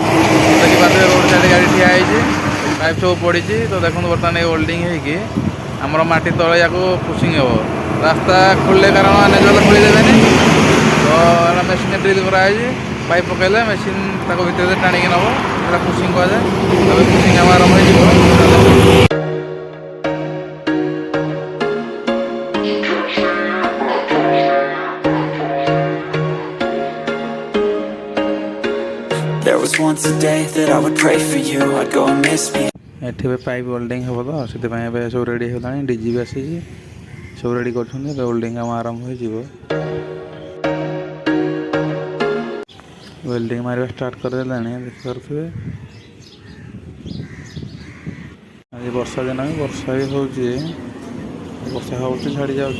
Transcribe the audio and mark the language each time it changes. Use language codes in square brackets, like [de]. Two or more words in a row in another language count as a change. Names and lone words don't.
[or] ଦେଖିପାରୁଥିବେ [en] road side [or] ଗାଡ଼ି ଠିଆ ହେଇଛି, ପାଇପ୍ ସବୁ ପଡ଼ିଛି। ତ ଦେଖନ୍ତୁ ବର୍ତ୍ତମାନ ଏ ହୋଲ୍ଡିଂ ହେଇକି ଆମର ମାଟି ତଳେ ୟାକୁ ପୁସିଂ ହେବ। ରାସ୍ତା ଖୋଲିଲେ, କାରଣ ଏନେଜଲ୍ ଖୋଲିଦେବେନି। ତ ଏଇଟା [en] machine drill [or] କରାହେଇଛି। ପାଇପ୍ ପକାଇଲେ ମେସିନ୍ ତାକୁ ଭିତରେ ଟାଣିକି ନେବ, ସେଇଟା ପୁସିଂ କୁହାଯାଏ। ତାପରେ ପୁସିଂ କାମ ଆରମ୍ଭ ହେଇଯିବ। [en] There was once a day that I would pray for you, I'd go and miss me. [or] ଏଠି ଏବେ [en] pipe welding [or] ହେବ ତ, ସେଥିପାଇଁ ଏବେ ସବୁ ରେଡ଼ି ହେଇଗଲାଣି। ଡିଜି ବି ଆସିଛି, ସବୁ ରେଡ଼ି କରୁଛନ୍ତି। ଏବେ ୱେଲ୍ଡିଂ କାମ ଆରମ୍ଭ ହେଇଯିବ। ୱେଲ୍ଡିଂ ମାରିବା ଷ୍ଟାର୍ଟ କରିଦେଲାଣି, ଦେଖିପାରୁଥିବେ। ଆଜି ବର୍ଷା ଦିନ ବି ବର୍ଷା ବି ହେଉଛି, ବର୍ଷା ହେଉଛି ଛାଡ଼ି ଯାଉଛି।